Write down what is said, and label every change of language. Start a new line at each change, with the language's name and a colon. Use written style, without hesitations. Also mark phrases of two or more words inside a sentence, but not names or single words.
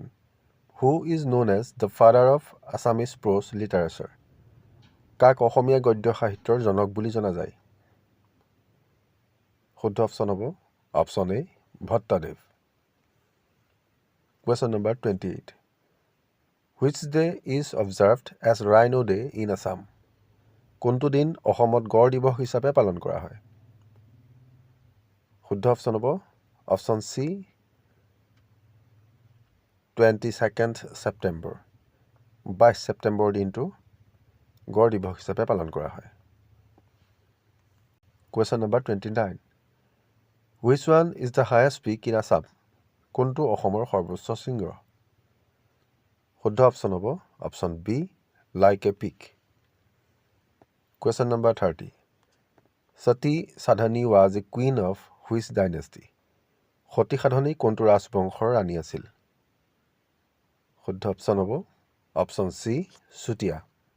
English: Who is known as the father of Assamese prose literature?
Assamese: কাক অসমীয়া গদ্য সাহিত্যৰ জনক বুলি জনা যায় শুদ্ধ অপশ্যন হ'ব অপশ্যন এ ভট্টদেৱ
English: Question number 28. Which day is observed as Rhino Day in Assam?
Assamese: কোনটো দিন অসমত গড় দিৱস হিচাপে পালন কৰা হয় শুদ্ধ অপশ্যন হ'ব অপশ্যন চি 22nd September 22 ছেপ্টেম্বৰ দিনটো গড় দিৱস হিচাপে পালন কৰা হয়
English: Question number 29. Which one is the highest peak in Assam?
Assamese: কোনটো অসমৰ সৰ্বোচ্চ শৃংগ শুদ্ধ অপশ্যন হ'ব অপশ্যন বি লাইকে পিক
English: Question number 30. Sati Sadhani was a queen of which dynasty?
Assamese: সতী সাধনী কোনটো ৰাজবংশৰ ৰাণী আছিল শুদ্ধ অপশ্যন হ'ব অপশ্যন চি চুতীয়া